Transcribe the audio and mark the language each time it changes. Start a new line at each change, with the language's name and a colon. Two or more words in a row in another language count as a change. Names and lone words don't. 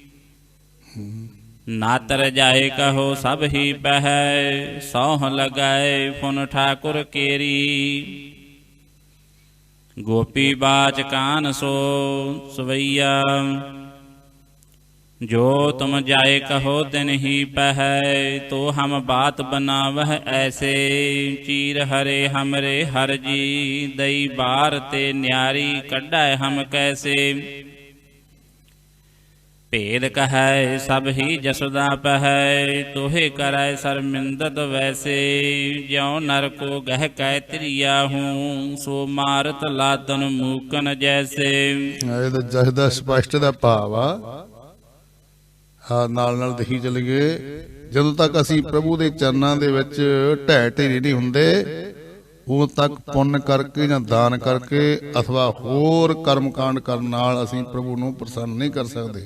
Braj: ਨਾਤਰ ਜਾਏ ਕਹੋ ਸਭ ਹੀ ਪਹਿ, ਸੌਹ ਲਗਾਏ ਫੁਨ ਠਾਕੁਰ ਕੇਰੀ। ਗੋਪੀ ਬਾਚ ਕਾਨ ਸੋ ਸਵਈਆ, ਜੋ तुम जाए कहो तिन ही पहै, तो हम बात बनावह ऐसे। चीर हरे हमरे हर जी, दई बार ते न्यारी कड्डै हम कैसे। भेद कहै सब ही जसोदा पहै, तोहे करै शर्मिंदत वैसे। ज्यों नर को गह कै त्रिया हूँ, सो मारत लातन मूकन जैसे।
Punjabi: ਇਹਦਾ ਜਸਦਾ ਸਪਸ਼ਟ ਦਾ ਭਾਵ ਆ, ਨਾਲ ਨਾਲ ਦੇਖੀ ਚੱਲੀਏ। ਜਦੋਂ ਤੱਕ ਅਸੀਂ ਪ੍ਰਭੂ ਦੇ ਚਰਨਾਂ ਦੇ ਵਿੱਚ ਢਹਿ ਢੇਰੀ ਨਹੀਂ ਹੁੰਦੇ, ਉਦੋਂ ਤੱਕ ਪੁੰਨ ਕਰਕੇ ਜਾਂ ਦਾਨ ਕਰਕੇ ਅਥਵਾ ਹੋਰ ਕਰਮ ਕਾਂਡ ਕਰਨ ਨਾਲ ਅਸੀਂ ਪ੍ਰਭੂ ਨੂੰ ਪ੍ਰਸੰਨ ਨਹੀਂ ਕਰ ਸਕਦੇ।